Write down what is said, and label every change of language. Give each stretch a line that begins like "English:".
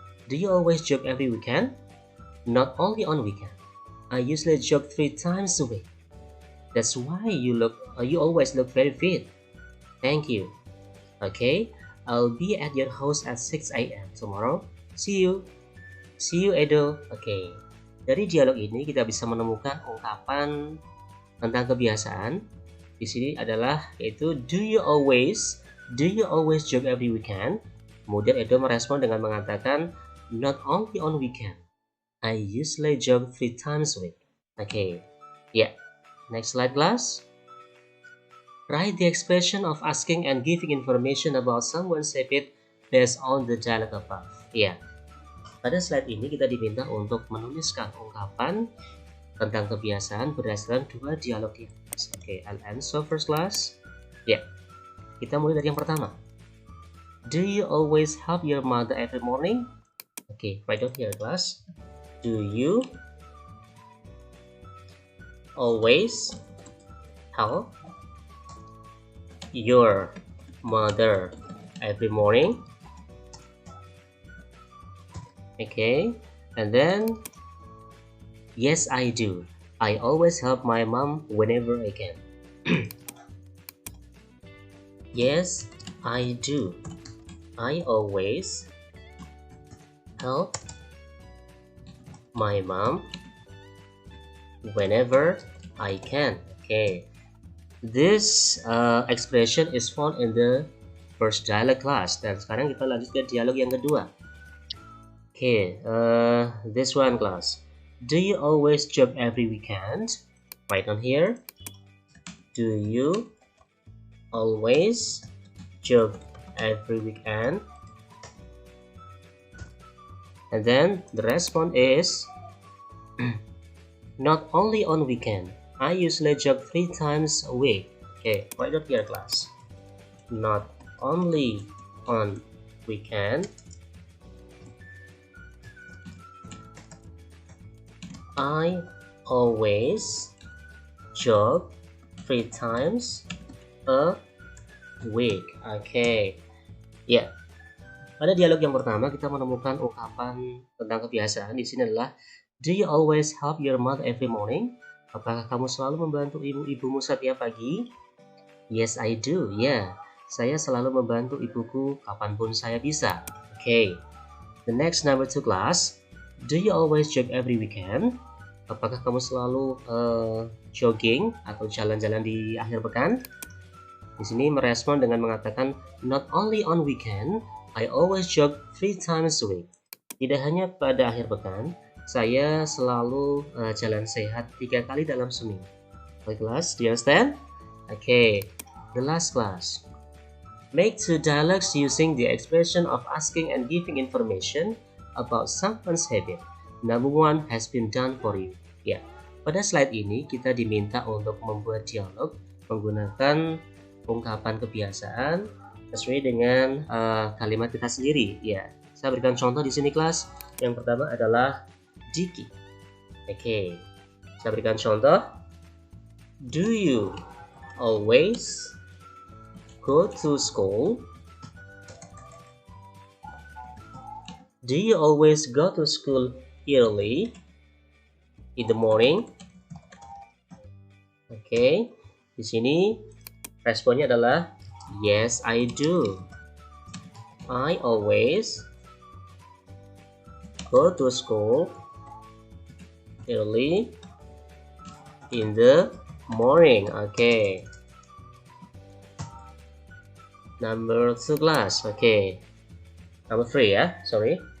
English: Do you always jog every weekend? Not only on weekend. I usually jog 3 times a week. That's why you always look very fit. Thank you. Okay, I'll be at your house at 6 a.m. tomorrow. See you. See you, Edo. Okay.
Indonesian: Dari dialog ini kita bisa menemukan ungkapan tentang kebiasaan. Di sini adalah yaitu
English: do you always jog every weekend?
Indonesian: Kemudian Edo merespon dengan mengatakan
English: not only on weekend. I usually jog 3 times a week. Okay. Yeah. Next slide, class. Write the expression of asking and giving information about someone's habit based on the dialogue above.
Indonesian: Ya, pada slide ini kita diminta untuk menuliskan ungkapan tentang kebiasaan berdasarkan 2 dialog ini.
English: Oke, I'll answer first, class.
Indonesian: Ya, kita mulai dari yang pertama.
English: Do you always help your mother every morning? Oke, write down here, class. Do you always help your mother every morning? Okay, and then yes, I do. I always help my mom whenever I can. Yes, I do. I always help my mom whenever I can. Okay, this expression is found in the first dialogue, class.
Indonesian: Dan sekarang kita lanjut ke dialog yang kedua.
English: Okay, this one, class. Do you always jog every weekend? Write on here. Do you always jog every weekend? And then the response is not only on weekend. I usually jog 3 times a week. Okay, write up here, class. Not only on weekend. I always jog 3 times a week. Okay. Ya.
Indonesian: Pada dialog yang pertama kita menemukan ungkapan tentang kebiasaan. Di sini adalah
English: do you always help your mother every morning?
Indonesian: Apakah kamu selalu membantu ibumu setiap pagi?
English: Yes, I do.
Indonesian: Ya, saya selalu membantu ibuku kapanpun saya bisa. Okay.
English: The next number 2, class. Do you always jog every weekend?
Indonesian: Apakah kamu selalu jogging atau jalan-jalan di akhir pekan? Di sini merespon dengan mengatakan
English: not only on weekend, I always jog 3 times a week.
Indonesian: Tidak hanya pada akhir pekan, saya selalu jalan sehat 3 kali dalam seminggu.
English: Okay, class, do you understand? Okay, the last, class. Make 2 dialogues using the expression of asking and giving information about someone's habit. Number 1 has been done for you.
Indonesian: Ya, pada slide ini kita diminta untuk membuat dialog menggunakan ungkapan kebiasaan sesuai dengan kalimat kita sendiri. Ya, saya berikan contoh di sini, kelas. Yang pertama adalah Diki. Oke, saya berikan contoh.
English: Do you always go to school? Do you always go to school early in the morning?
Indonesian: Oke, di sini responnya adalah
English: yes, I do. I always go to school early in the morning.
Indonesian: Oke.
English: Number 2, class. Oke. Number 3 ya, sorry.